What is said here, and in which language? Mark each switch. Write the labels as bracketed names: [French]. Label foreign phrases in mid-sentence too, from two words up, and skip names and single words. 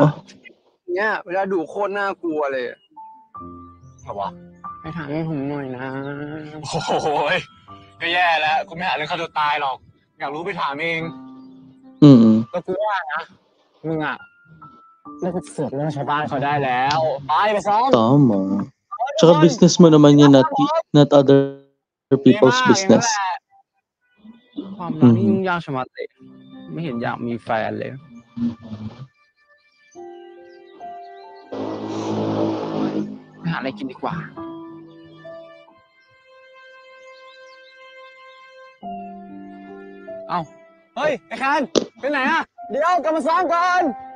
[Thai] เนี่ยเวลาดูโคตรน่ากลัวเลยครับวะไปถามให้ผมหน่อยนะโอ้ยก็แย่แล้วกูไม่หาเรื่องฆ่าตัวตายหรอกอยากรู้ไปถามเอง Mm. ก็กูว่านะมึงอ่ะเลิกเสือกเรื่องชาวบ้านเขาได้แล้วไปซ้อม [Filipino] Tama. Tsaka business mo naman yun, [English] not other people's [Thai] ดีมากอย่างนั้น [English] business. [Thai] แหละความรักนี่ยุ่งยากชะมัดเลยไม่เห็นอยากมีแฟนเลยไปหาอะไรกินดีกว่าเอ้าเฮ้ยไอ้คันไปไหนอ่ะเดี๋ยวกลับมาซ้อมก่อน